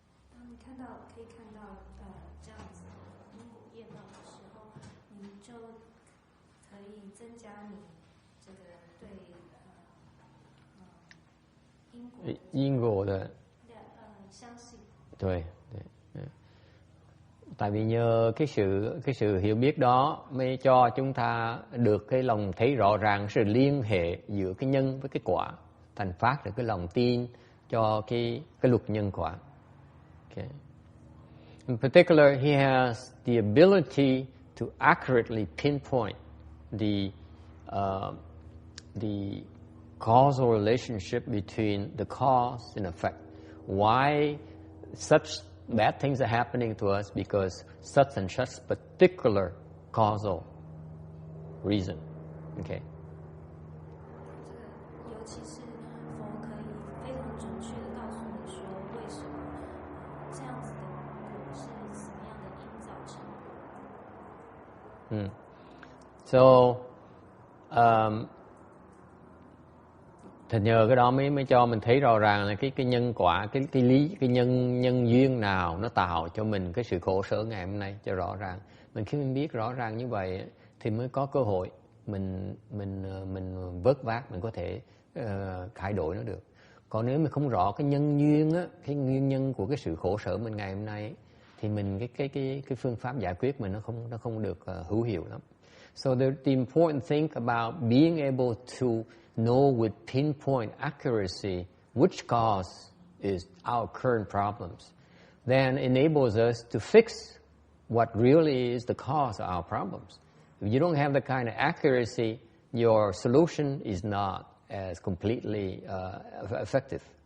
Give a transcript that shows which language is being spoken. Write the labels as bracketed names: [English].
[Chinese] 当你可以看到这样子因果业报的时候，你就可以增加你这个对因果的相信。对。 [Vietnamese] Tại vì nhờ cái sự hiểu biết đó mới cho chúng ta được cái lòng thấy rõ ràng sự liên hệ giữa cái nhân với cái quả, thành phát được cái lòng tin cho cái luật nhân quả. [English] Okay. In particular, he has the ability to accurately pinpoint the causal relationship between the cause and effect. Why such bad things are happening to us because such and such particular causal reason. Okay. [Chinese] 尤其是佛可以非常准确的告诉你说，为什么这样子的果是什么样的因造成的。 [Vietnamese] So, thì nhờ cái đó mới cho mình thấy rõ ràng là cái nhân quả, cái nhân duyên nào nó tạo cho mình cái sự khổ sở ngày hôm nay cho rõ ràng. Khi mình biết rõ ràng như vậy thì mới có cơ hội mình vớt vát, mình có thể cải đổi nó được. Còn nếu mình không rõ cái nhân duyên á, cái nguyên nhân của cái sự khổ sở mình ngày hôm nay thì mình cái phương pháp giải quyết mình nó không được hữu hiệu lắm. [English] So the important thing about being able to know with pinpoint accuracy which cause is our current problems, then enables us to fix what really is the cause of our problems. If you don't have the kind of accuracy, your solution is not as completely effective.